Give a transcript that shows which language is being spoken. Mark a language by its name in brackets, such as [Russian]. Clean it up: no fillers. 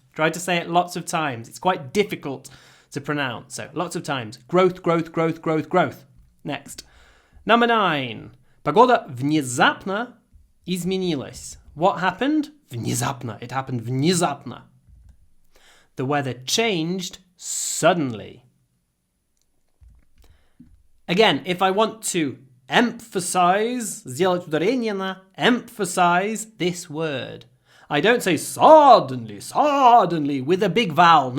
[English] Try to say it lots of times. It's quite difficult to pronounce. So, lots of times. Growth, growth, growth, growth, growth. Next. Number 9. [Russian] Погода внезапно изменилась. [English] What happened? Внезапно. It happened внезапно. The weather changed suddenly. Again, if I want to emphasize, [Russian] сделать ударение на [English] emphasize this word, I don't say suddenly, suddenly with a big vowel.